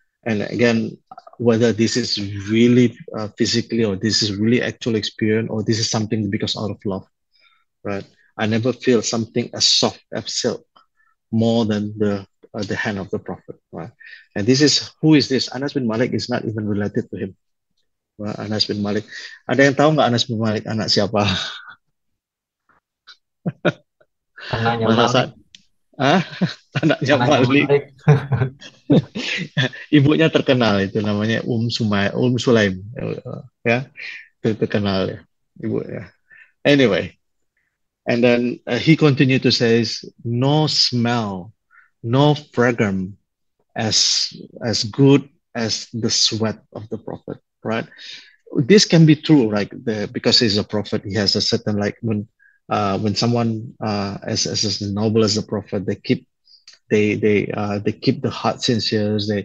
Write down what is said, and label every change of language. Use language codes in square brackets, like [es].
[en] And again, whether this is really physically or this is really actual experience or this is something because out of love, right? I never feel something as soft as silk more than the hand of the Prophet, right? And who is this? Anas bin Malik is not even related to him. Right? Anas bin Malik. [id] Ada yang tahu nggak Anas bin Malik anak siapa? Anaknya Mas Malik. Hasan? Anaknya Anaknya Malik. Malik. Ibunya terkenal itu namanya Sulaim. Ya, itu terkenal ya ibunya. [en] Anyway, and then he continued to say, no smell, no fragrance as good as the sweat of the Prophet, right? This can be true, right? Because he's a prophet, he has a certain when someone as noble as a prophet, they keep the heart sincere.